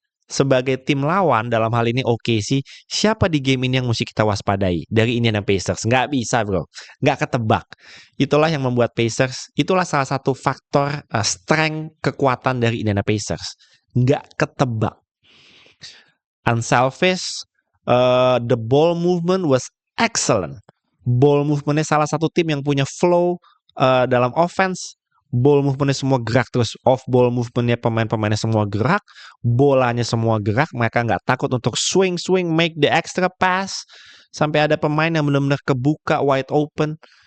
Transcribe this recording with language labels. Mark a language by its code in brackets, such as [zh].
[id] Sebagai tim lawan, dalam hal ini OKC, siapa di game ini yang mesti kita waspadai dari Indiana Pacers? Nggak bisa, bro. Nggak ketebak. Itulah yang membuat Pacers, itulah salah satu faktor strength, kekuatan dari Indiana Pacers. Nggak ketebak. [en] Unselfish, the ball movement was excellent. [id] Ball movementnya salah satu tim yang punya flow dalam offense. Ball movementnya semua gerak terus, off ball movementnya pemain-pemainnya semua gerak, bolanya semua gerak, mereka nggak takut untuk swing, [en] make the extra pass, [id] sampai ada pemain yang benar-benar kebuka wide open.